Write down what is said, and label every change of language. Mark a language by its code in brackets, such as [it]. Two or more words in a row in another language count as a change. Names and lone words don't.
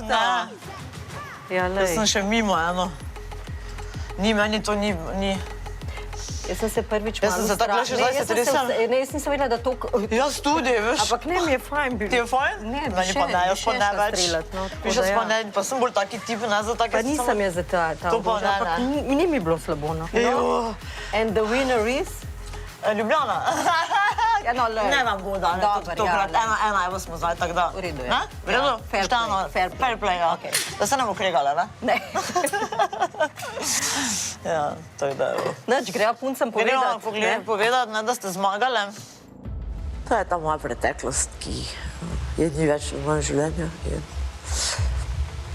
[sl] Ne. Jaz sem še mimo, eno. Ni, meni to ni. Jaz sem se prvič malo Jaz sem se tako še zdaj se tresem. Ne, jaz nisem vedela, da to... Jaz tudi, veš. Ampak ne, mi je fajn bilo. Ti je fajn? Ne, meni pa ne, jaz pa ne več. Jaz pa ne, pa sem bolj taki tip, ne za take... Pa nisem jaz za ta orožje, ampak ni mi bilo slabo, no. [en] And the winner is? [sl] Ljubljana. Ja, no, le. Ne vam bo dane, tokrat. Ena, evo smo zdaj, tako da. V redu je. V redu? [en] Fair play, [sl] ja. Da se nam ukregale, ne? Ne. Ja, tako da evo. Neč, grejo puncem povedati. Gremo povedati, da ste zmagali. To je ta moja preteklost, ki je ni več v mojem življenju.